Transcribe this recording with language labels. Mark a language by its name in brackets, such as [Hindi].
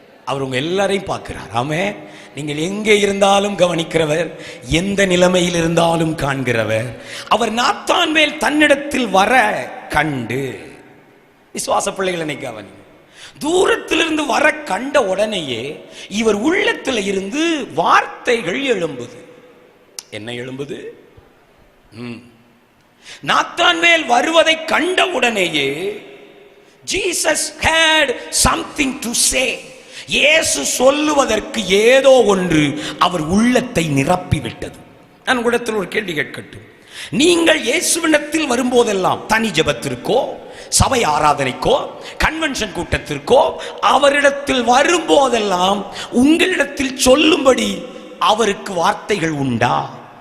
[Tamil] அவர் உங்க எல்லாரையும் பார்க்கிறார். ஆமே, நீங்கள் எங்கே இருந்தாலும் கவனிக்கிறவர், எந்த நிலைமையில் இருந்தாலும் காண்கிறவர். அவர் நாத்தான்வேல் தன்னிடத்தில் வர கண்டு. விசுவாச பிள்ளைகளை கவனி, தூரத்திலிருந்து வர கண்ட உடனேயே இவர் உள்ளத்தில் இருந்து வார்த்தைகள் எழும்புது. என்ன எழும்புது? நாத்தான்வேல் வருவதை கண்ட உடனேயே [English] Jesus had something to say. [Tamil] இயேசு சொல்லுவதற்கு ஏதோ ஒன்று அவர் உள்ளத்தை நிரப்பிவிட்டது. நான் உங்களிடத்தில் ஒரு கேள்வி கேட்கட்டும். நீங்கள் இயேசுவிடத்தில் வரும்போதெல்லாம், தனி ஜெபத்திற்கோ, சபை ஆராதனைக்கோ, கன்வென்ஷன் கூட்டத்திற்கோ அவரிடத்தில் வரும்போதெல்லாம் உங்களிடத்தில் சொல்லும்படி அவருக்கு வார்த்தைகள் உண்டா?